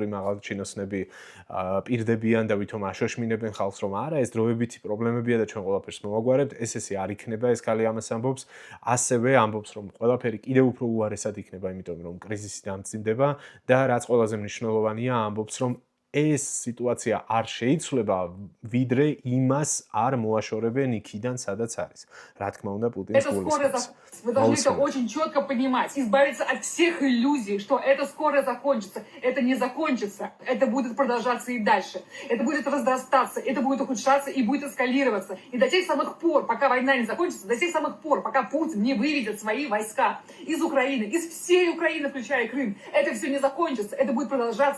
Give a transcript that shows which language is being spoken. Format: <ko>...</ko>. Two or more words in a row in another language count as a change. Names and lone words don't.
<ka>მაღალჩინოსნები პირდებიან და ვითომ აშოშმინებენ ხალხს, რომ არა ეს დროებითი პრობლემებია და ჩვენ ყველაფერს მოვაგვარებთ, ესე არ იქნება, ეს ქალი ამას ამბობს, ასევე ამბობს რომ ყველაფერი კიდევ უფრო უარესად იქნება, იმიტომ რომ კრიზისი დამძიმდება და რაც ყველაზე მნიშვნელოვანია, ამბობს რომ ეს სიტუაცია არ შეიცვლება, ვიდრე იმას არ მოაშორებენ იქიდან, სადაც არის. Რა თქმა უნდა, პუტინს</ka> <ru>Это скоро закончится. Вы должны это очень четко понимать. Избавиться от всех иллюзий, что это скоро закончится. Это не закончится. Это будет продолжаться и дальше. Это будет разрастаться, это будет ухудшаться и будет эскалироваться. И до тех самых пор, пока война не закончится, до тех самых пор, пока Путин не выведет свои войска из Украины, из всей Украины, включая Крым, это все не закончится. Это будет продолжаться.</ru>